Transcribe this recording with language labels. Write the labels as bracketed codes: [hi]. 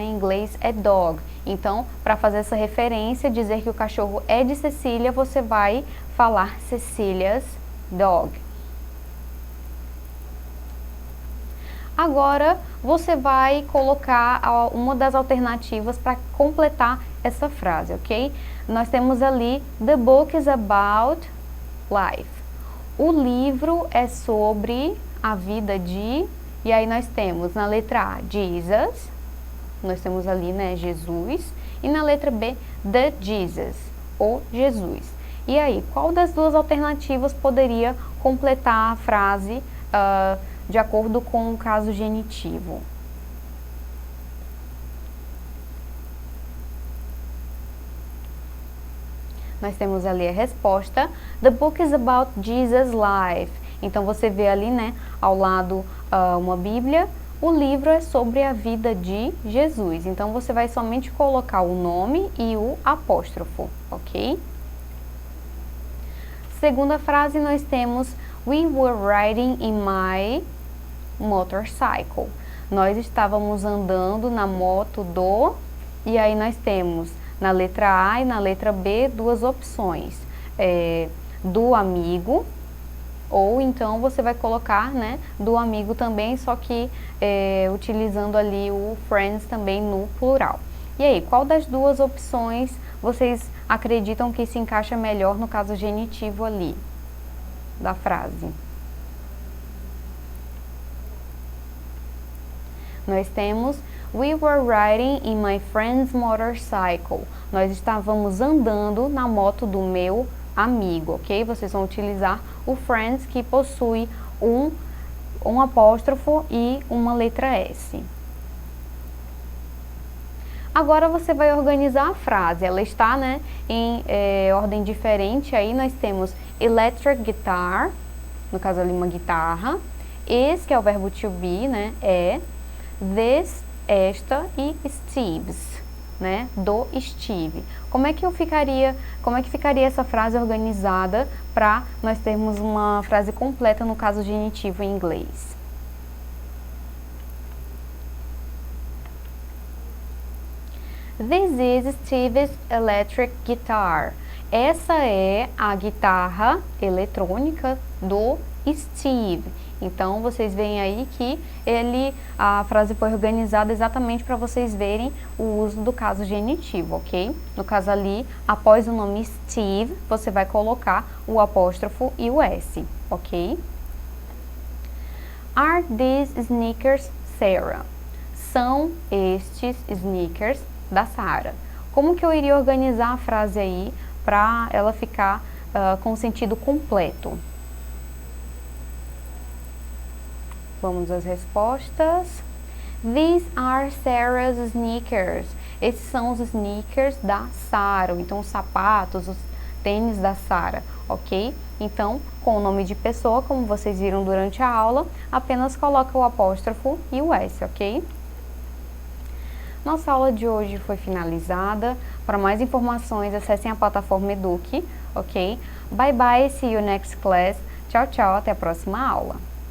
[pt] Em inglês é dog. Então, para fazer essa referência, dizer que o cachorro é de Cecília, você vai falar Cecília's dog. Agora, você vai colocar uma das alternativas para completar essa frase, ok? Nós temos ali, [en] the book is about life. [pt] O livro é sobre a vida de... E aí nós temos na letra A, Jesus. Nós temos ali, né, Jesus. E na letra B, the Jesus, ou Jesus. E aí, qual das duas alternativas poderia completar a frase de acordo com o caso genitivo? Nós temos ali a resposta, [en] the book is about Jesus' life. [pt] Então você vê ali, né, ao lado uma Bíblia, o livro é sobre a vida de Jesus. Então você vai somente colocar o nome e o apóstrofo, ok? Segunda frase nós temos, [en] we were riding in my motorcycle. [pt] Nós estávamos andando na moto do... E aí nós temos na letra A e na letra B duas opções, do amigo, ou então você vai colocar, né, do amigo também, só que utilizando ali o friends também no plural. E aí, qual das duas opções vocês acreditam que se encaixa melhor no caso genitivo ali da frase? Nós temos [en] we were riding in my friend's motorcycle. [pt] Nós estávamos andando na moto do meu amigo, ok? Vocês vão utilizar o friends, que possui um apóstrofo e uma letra S. Agora você vai organizar a frase. Ela está, né, em ordem diferente. Aí nós temos electric guitar, no caso ali uma guitarra. Is, que é o verbo to be, né, é. This, esta, e Steve's, né, do Steve. Como é que ficaria essa frase organizada para nós termos uma frase completa no caso genitivo em inglês? [en] This is Steve's electric guitar. [pt] Essa é a guitarra eletrônica do Steve. Então, vocês veem aí que a frase foi organizada exatamente para vocês verem o uso do caso genitivo, ok? No caso ali, após o nome Steve, você vai colocar o apóstrofo e o S, ok? [en] Are these sneakers Sarah? [pt] São estes sneakers da Sarah. Como que eu iria organizar a frase aí para ela ficar com o sentido completo? Vamos às respostas. [en] These are Sarah's sneakers. [pt] Esses são os sneakers da Sarah, então os sapatos, os tênis da Sarah, ok? Então, com o nome de pessoa, como vocês viram durante a aula, apenas coloca o apóstrofo e o S, ok? Nossa aula de hoje foi finalizada. Para mais informações, acessem a plataforma Eduque, ok? [en] Bye bye, see you next class. [pt] Tchau, tchau, até a próxima aula.